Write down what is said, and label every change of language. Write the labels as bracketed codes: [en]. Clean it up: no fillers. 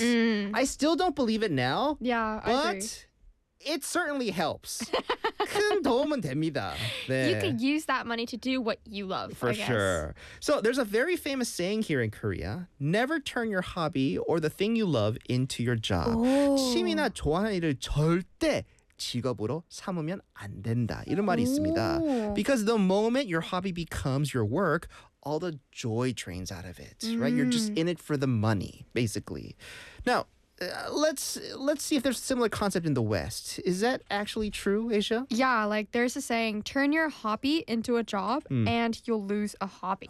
[en] I still don't believe it now. Yeah, but I agree. It certainly helps. [ko] 큰 도움은 됩니다. 네. [en] You can use that money to do what you love, For I guess. Sure. So there's a very famous saying here in Korea. Never turn your hobby or the thing you love into your job. [ko] 취미나 좋아하는 일을 절대 직업으로 삼으면 안 된다. 이런 말이 있습니다. [en] Because the moment your hobby becomes your work, all the joy drains out of it, right? You're just in it for the money, basically. Now, let's see if there's a similar concept in the West. Is that actually true, Asia? Yeah, like there's a saying, turn your hobby into a job and you'll lose a hobby.